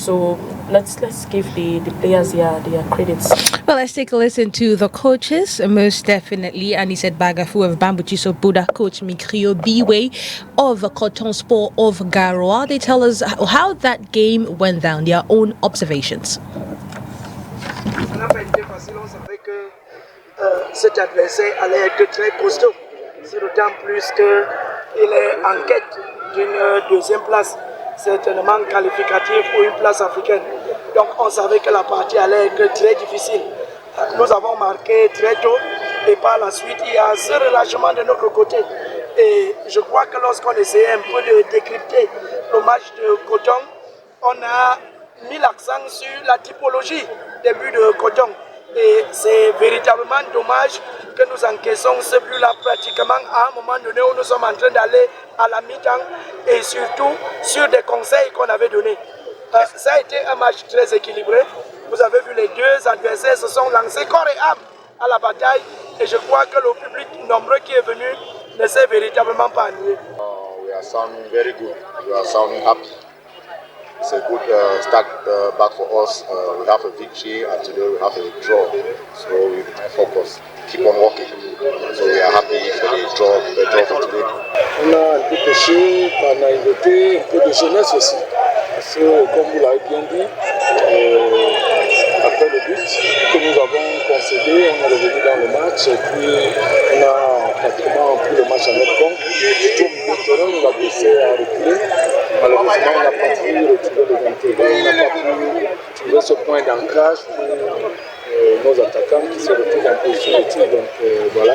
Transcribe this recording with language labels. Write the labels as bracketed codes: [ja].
[en] So let's give the players their credits. Well, let's take a listen to the coaches, most definitely. And he said Bagafu of Bambutus of Buda, Coach Mikrio Biwe of Coton Sport of Garoua. They tell us how that game went down, their own observations. [fr] Ça n'a pas été facile, on savait que cet adversaire allait être très costaud. C'est d'autant plus qu'il est en quête d'une deuxième place, certainement qualificative pour une place africaine. Donc on savait que la partie allait être très difficile. Nous avons marqué très tôt et par la suite il y a ce relâchement de notre côté. Et je crois que lorsqu'on essayait un peu de décrypter le match de Coton, on a mis l'accent sur la typologie des buts de Coton. Et c'est véritablement dommage que nous encaissons ce but-là pratiquement à un moment donné où nous sommes en train d'aller à la mi-temps et surtout sur des conseils qu'on avait donnés. Ça a été un match très équilibré. Vous avez vu les deux adversaires se sont lancés corps et âme à la bataille et je crois que le public nombreux qui est venu ne s'est véritablement pas ennuyé. [en] We are sounding very good. We are sounding happy. It's a good start back for us. We have a victory and today we have a draw. So we focus, keep on working. So we are happy for the draw for today. [fr] On a un peu pêché par naïveté, un peu de jeunesse aussi. Parce que comme vous l'avez bien dit, après le but que nous avons concédé, on est revenu dans le match et puis on a pratiquement pris le match à notre compte. Surtout au milieu de terrain, on l'a blessé à reculer. Malheureusement, on n'a pas pu retrouver les intérêts, on n'a pas pu trouver ce point d'ancrage pour nos attaquants qui se retrouvent en position de tir. Donc voilà.